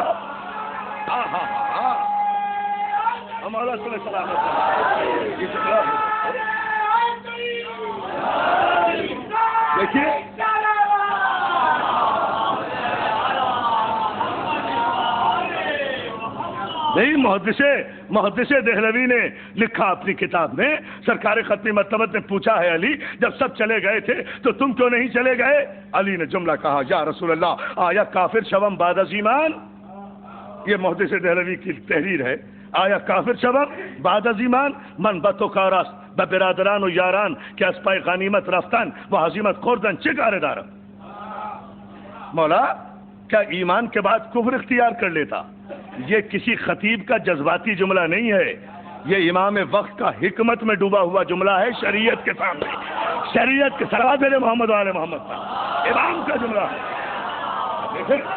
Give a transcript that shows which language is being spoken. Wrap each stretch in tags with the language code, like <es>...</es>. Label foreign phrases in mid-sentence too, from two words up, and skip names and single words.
<ur>دیکھیے نہیں، محدث دہلوی نے لکھا اپنی کتاب میں، سرکار ختمی مرتبت نے پوچھا ہے علی جب سب چلے گئے تھے تو تم کیوں نہیں چلے گئے؟ علی نے جملہ کہا،</ur> <ar>یا رسول اللہ</ar> <fa>آیا کافر شوم بعد از ایمان؟</fa> <ur>یہ محدث دہلوی کی تحریر ہے۔</ur> <fa>آیا کافر شوم بعد از ایمان؟ من بتو کاراست به برادران و یاران که از پای غنیمت رفتن و هزیمت خوردن چه کار دارم؟</fa> <ur>مولا کیا ایمان کے بعد کفر اختیار کر لیتا؟ یہ کسی خطیب کا جذباتی جملہ نہیں ہے، یہ امام وقت کا حکمت میں ڈوبا ہوا جملہ ہے شریعت کے سامنے، شریعت کے صلوات میرے محمد و آل محمد پر امام کا جملہ ہے۔</ur>